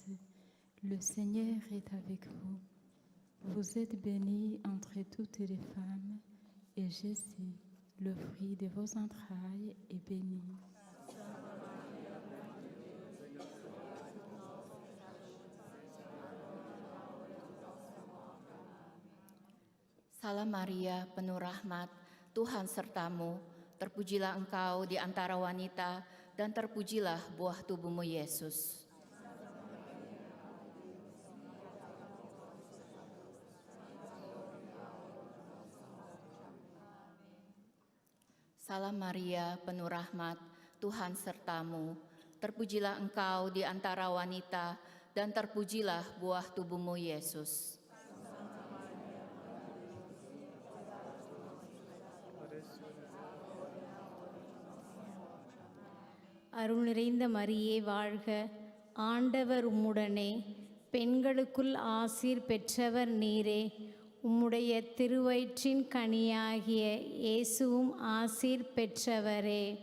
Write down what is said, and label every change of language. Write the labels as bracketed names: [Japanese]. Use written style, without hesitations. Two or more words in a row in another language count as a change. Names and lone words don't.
[French] Le Seigneur est avec vous. Vous êtes bénie entre toutes les femmes, et Jésus, le fruit de vos entrailles, est béni. [Indonesian] Salam Maria, penuh rahmat, Tuhan sertamu, terpujilah engkau di antara wanita, dan terpujilah buah tubuhmu Yesus. Salam Maria, penuh rahmat, Tuhan sertamu, terpujilah engkau di antara wanita, dan terpujilah buah tubuhmu Yesus. [Tamil] அருள் நிறைந்த மரியே வாழ்க, ஆண்டவர் உம்முடனே, பெண்களுக்குள் ஆசீர் பெற்றவர் நீரே, உம்முடைய திருவயிற்றின் கனியாகிய இயேசுவும் ஆசீர் பெற்றவரே.